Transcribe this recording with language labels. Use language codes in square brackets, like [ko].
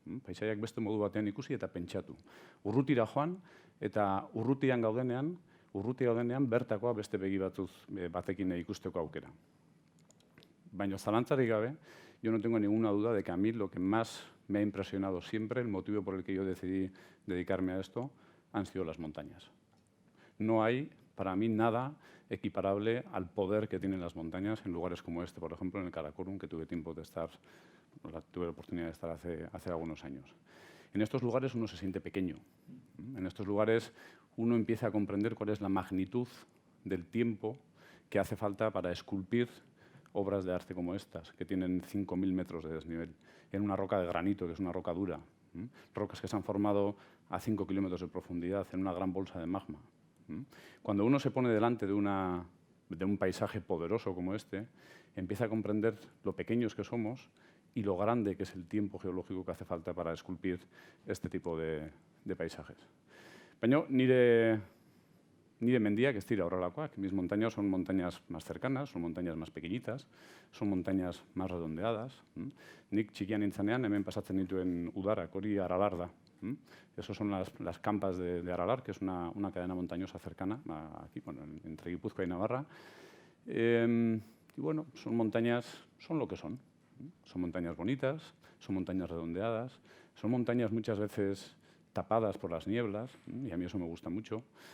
[eu] Paisaiak beste modu batean ikusi eta pentsatu. Urrutira joan eta urrutian gaudenean bertakoa beste begi batekin ikusteko aukera. Baina zalantzarik gabe, [es] yo no tengo ninguna duda de que a mí lo que más me ha impresionado siempre, el motivo por el que yo decidí dedicarme a esto, han sido las montañas. No hay para mí nada equiparable al poder que tienen las montañas en lugares como este, por ejemplo, en el Karakorum, que tuve la oportunidad de estar hace algunos años. En estos lugares uno se siente pequeño. En estos lugares uno empieza a comprender cuál es la magnitud del tiempo que hace falta para esculpir obras de arte como estas, que tienen 5.000 metros de desnivel, en una roca de granito, que es una roca dura. Rocas que se han formado a 5 kilómetros de profundidad, en una gran bolsa de magma. Cuando uno se pone delante de un paisaje poderoso como este, empieza a comprender lo pequeños que somos y lo grande que es el tiempo geológico que hace falta para esculpir este tipo de paisajes. [eu] Baina nire mendiak ez dira horrelakoak. [es] Mis montañas son montañas más cercanas, son montañas más pequeñitas, son montañas más redondeadas. [eu] Nik txikian nintzanean hemen pasatzen dituen udarak, hori Aralar da. [es] Esas son las campas de Aralar, que es una cadena montañosa cercana, aquí, bueno, entre Guipúzcoa y Navarra. Y bueno, son montañas, son lo que son. Son montañas bonitas, son montañas redondeadas, son montañas muchas veces tapadas por las nieblas, y a mí eso me gusta mucho.